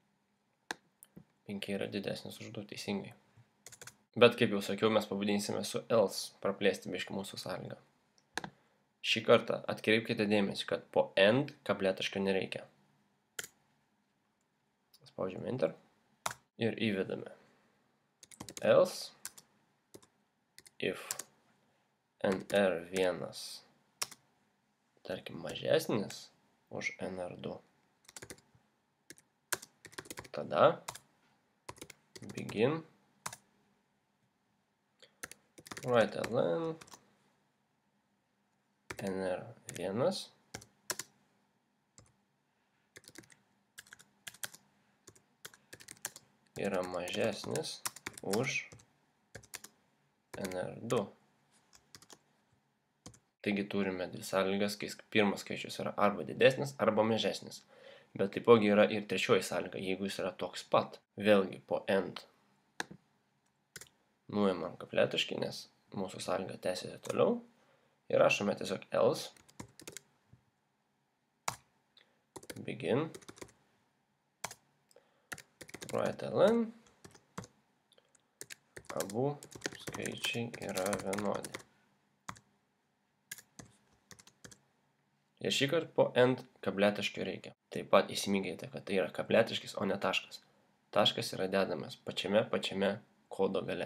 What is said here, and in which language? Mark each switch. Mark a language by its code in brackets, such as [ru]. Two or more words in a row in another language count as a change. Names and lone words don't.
[lt] 5 yra didesnis už 2, teisingai. Bet kaip jau sakiau, mes pavadinsime su else, praplėsti biškį mūsų sąlygą. Šį kartą atkreipkite dėmesį, kad po end kabletaškio nereikia. Spaudžiame enter ir įvedame [en] else if [lt] nr1 tarkim mažesnis už NR2. Tada [en] begin write-ln [lt] NR1 yra mažesnis už NR2. Taigi turime dvi sąlygas, kai pirmas skaičius yra arba didesnis, arba mažesnis. Bet taipogi yra ir trečioji sąlyga, jeigu jis yra toks pat. Vėlgi po end nuimam kabletaškį, nes mūsų sąlyga tęsiasi toliau. Ir rašome tiesiog [en] else begin write-ln [lt] abu skaičiai yra vienodi. Ir šį kartą po end kabletaškio reikia. Taip pat įsiminkite, kad tai yra kabletaškis, o ne taškas. Taškas yra dedamas pačiame kodo gale.